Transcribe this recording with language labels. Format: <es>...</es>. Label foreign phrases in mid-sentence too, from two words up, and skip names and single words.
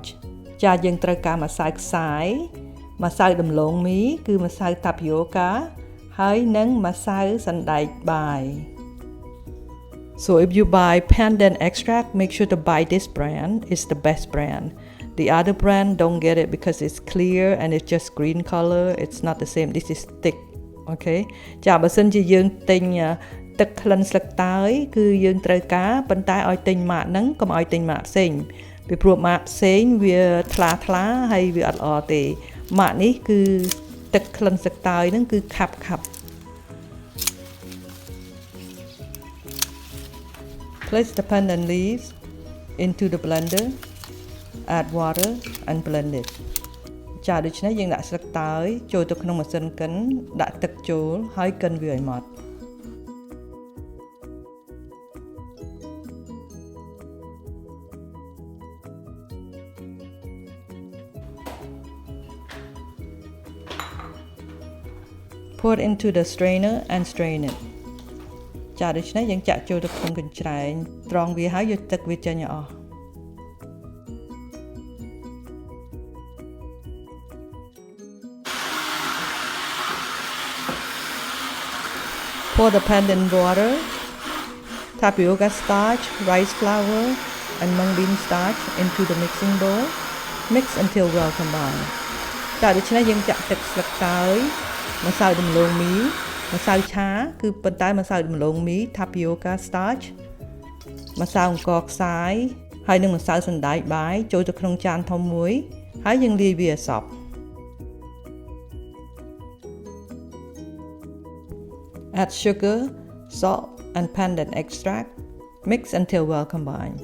<km>ចាយើងត្រូវការម្សៅខ្សាយម្សៅដំឡូងមីគឺម្សៅ tapioca ហើយនិងម្សៅសណ្តែកបាយ</km> <en>So if you buy Pandan extract, make sure to buy this brand. It's the best brand. The other brand don't get it because it's clear and it's just green color. It's not the same. This is thick.</en> <km>Okay. ចាបើសិនជាយើងទិញទឹកក្លិនស្លឹកតើយគឺយើងត្រូវការប៉ុន្តែឲ្យទិញម៉ាកហ្នឹងកុំឲ្យទិញម៉ាកផ្សេងពីព្រោះម៉ាកផ្សេងវាថ្លាហើយវាអត់ល្អទេម៉ាកនេះគឺទឹកក្លិនស្លឹកតើយហ្នឹងគឺខាប់</km> <en>Place the pandan leaves into the blender, add water and blend it.</en> <km>ចាដូច្នេះយើងដាក់ស្លឹកតើយចូលទៅក្នុងម៉ាស៊ីនកិនដាក់ទឹកចូលហើយកិនវាឲ្យម៉ត់</km> <en>Pour it into the strainer and strain it.</en> <km>ចាដូច្នេះយើងចាក់ចូលទៅក្នុងកញ្ច្រែងត្រងវាហើយយកទឹកវាចេញឲ្យអស់</km> <en>Pour the pandan water, tapioca starch, rice flour, and mung bean starch into the mixing bowl. Mix until well combined.</en> <km>ចាដូច្នេះយើងចាក់ទឹកស្លឹកតើយម្សៅដំឡូងមីម្សៅឆាគឺប៉ុន្តែម្សៅដំឡូងមី</km> <en>tapioca starch</en> <km>ម្សៅអង្ករខ្សាយហើយនិងម្សៅសណ្តែកបាយចូលទៅក្នុងចានធំមួយហើយយើងលាយវាឲ្យសព្វ</km> <en>Add sugar, salt and pandan extract. Mix until well combined.</en>